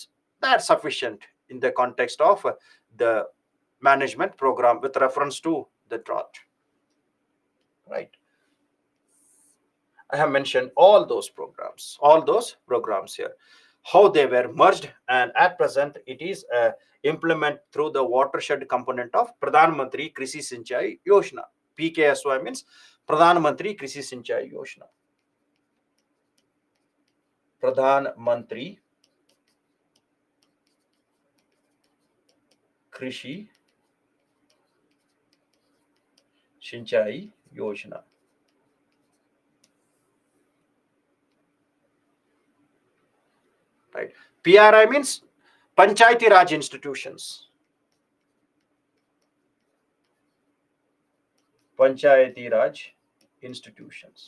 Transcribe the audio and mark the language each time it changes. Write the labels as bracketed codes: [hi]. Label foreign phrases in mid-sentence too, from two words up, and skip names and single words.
[en] That's sufficient in the context of the management program with reference to the drought. Right. I have mentioned all those programs here, how they were merged, and at present it is implemented through the watershed component of Pradhan Mantri Krishi Sinchai Yojana. PKSY means Pradhan Mantri Krishi Sinchai Yojana. Pradhan Mantri Krishi Sinchai Yojana. Right. PRI means Panchayati Raj institutions. Panchayati Raj institutions.